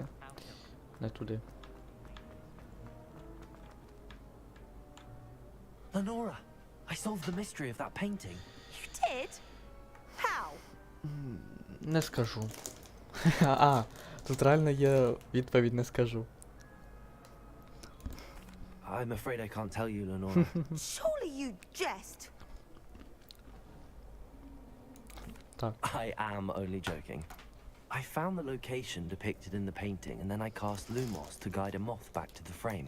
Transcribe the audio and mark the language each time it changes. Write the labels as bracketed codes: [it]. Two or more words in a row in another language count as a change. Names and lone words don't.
[uk] Не туди. [en] Lenora, I solved the mystery of that painting. You did? How? [uk] Не скажу. А, тут реально є відповідь не скажу. [en] I'm afraid I can't tell you, Lenora. Surely you jest. I am only joking. I found the location depicted in the painting, and then I cast Lumos to guide a moth back to the frame.